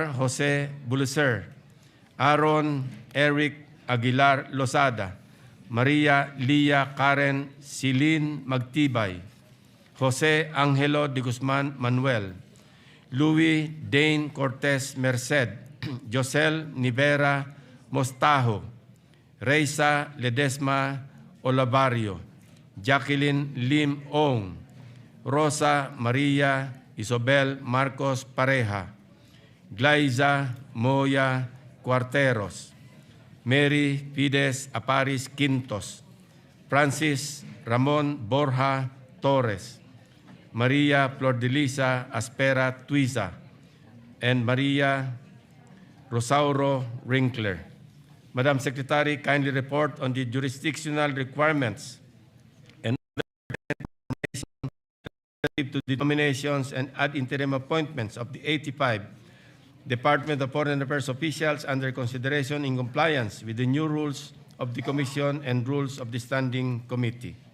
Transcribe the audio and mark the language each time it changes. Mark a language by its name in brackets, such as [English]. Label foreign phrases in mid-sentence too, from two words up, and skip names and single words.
[English] Jose Buluser, Aaron Eric Aguilar Losada, Maria Lia Karen Silin Magtibay, Jose Angelo de Guzman Manuel, Louis Dane Cortez Merced, Josel Nivera Mostajo, Reisa Ledesma Olabario, Jacqueline Lim Ong, Rosa Maria Isabel Marcos Pareja, Glaiza Moya Cuarteros, Mary Fides Aparis Quintos, Francis Ramon Borja Torres, Maria Flordelisa Aspera Tuiza, and Maria Rosauro Winkler. Madam Secretary, kindly report on the jurisdictional requirements and information relative to the nominations and ad interim appointments of the 85 Department of Foreign Affairs officials under consideration in compliance with the new rules of the Commission and rules of the Standing Committee.